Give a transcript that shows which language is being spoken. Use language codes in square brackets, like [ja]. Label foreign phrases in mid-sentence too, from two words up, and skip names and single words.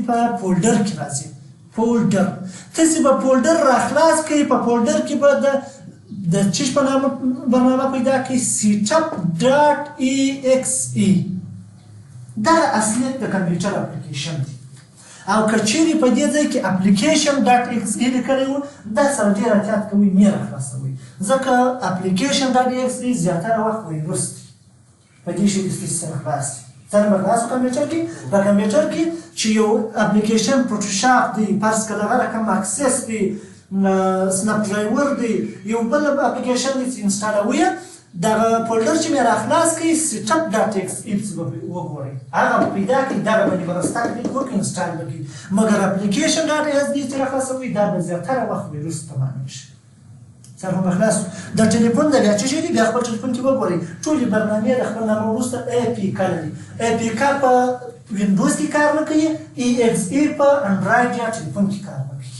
[ps] په فولډر کې راځي. فولډر تاسو به فولډر راخلاص کړئ، په فولډر کې به د چیش په نامه برنامه پیدا کړئ setup.exe. دا اصلیت د کمپیوټر اپلیکیشن دی. او که چیرې په دې ځای کې application.exe لیکلی و دا سره ډېر احتیاط کوئ مې راخلاصوئ، ځکه application.exe زیاتره وخت ویروس دی، په دې شي لیست سره خلاص دی. څنګه به خلاص کمپیوټر کې؟ په کمپیوټر کې چې یو اپلیکیشن فوټوشاپ دی، فرض کړه دغه رقم اکسس دی، سنپ ډرایور دی، یو بل اپلیکیشن دی چې انسټالوئ، دغه فولډر چې مې راخلاص کړئ setup.exe به وګورئ، هغه به پیدا کړئ، دغه باندې به راستا کلیک وکړئ انسټال به کړئ. مګر application.exe چې راخلاصوئ دا به زیاتره وخت ویروس تمامېږي. سر هم خلاص. د ټلیفون د بیا څه شی دی؟ بیا خپل ټلیفون کې وګورئ ټولې برنامې د خپل نامه وروسته APK لري. APK په وینډوز کې کار نه کوي، EXE په انډراید یا ټلیفون کې کار نه کوي.